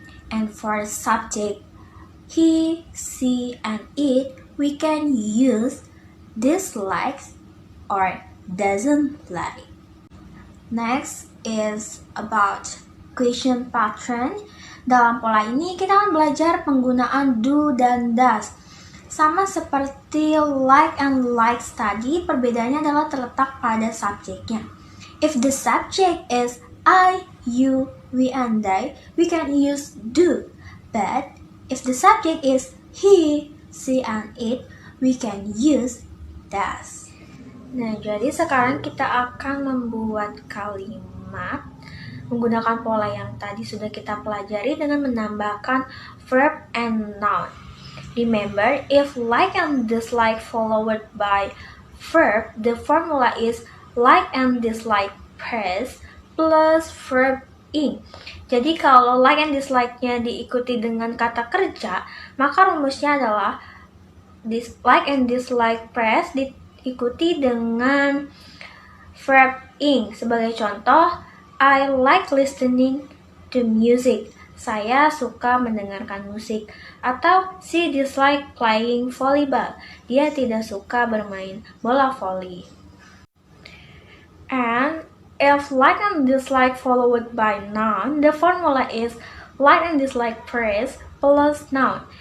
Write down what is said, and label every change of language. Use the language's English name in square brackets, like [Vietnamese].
[English] And for subject he, she, and it, we can use dislikes or doesn't like. Next is about question pattern. [Indonesian] Dalam pola ini kita akan belajar penggunaan do dan does. Sama seperti like and likes tadi, perbedaannya adalah terletak pada subjeknya. [English] If the subject is I, you, we, and they, we can use do. But if the subject is he, she, and it, we can use does. [Indonesian] Nah, jadi sekarang kita akan membuat kalimat menggunakan pola yang tadi sudah kita pelajari dengan menambahkan verb and noun. [English] Remember, if like and dislike followed by verb, the formula is like and dislike phrase plus verb ing. [Indonesian] Jadi kalau like and dislike-nya diikuti dengan kata kerja, maka rumusnya adalah like and dislike phrase diikuti dengan verb ing. Sebagai contoh, [English] I like listening to music. [Indonesian] Saya suka mendengarkan musik. Atau [English] she dislike playing volleyball. [Indonesian] Dia tidak suka bermain bola voli. [English] And if like and dislike followed by noun, the formula is like and dislike phrase plus noun.